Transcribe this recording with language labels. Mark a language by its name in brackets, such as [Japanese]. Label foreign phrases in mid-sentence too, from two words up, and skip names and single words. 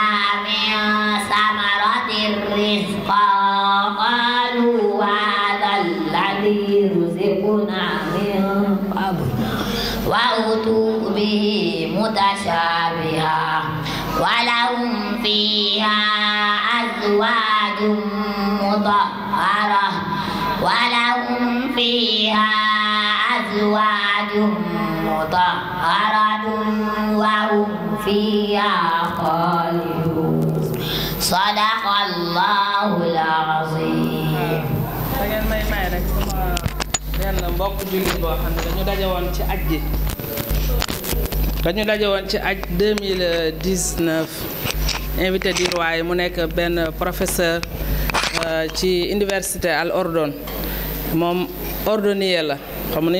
[Arabic] من ثمرة رزقا قالوا هذا الذي رزقنا من قبل وأتوا به متشابها ولهم فيها أزواج مطهرة وهم فيها خالدون صدق الله العظيم. [Wolof] benn mbokk jullit boo xam ne dañu daje woon ci aj gi aj 2019 [French] invité du roi [Wolof] mu nekk benn professeur ci université Al Ordon moom ordonnier la xam nga ni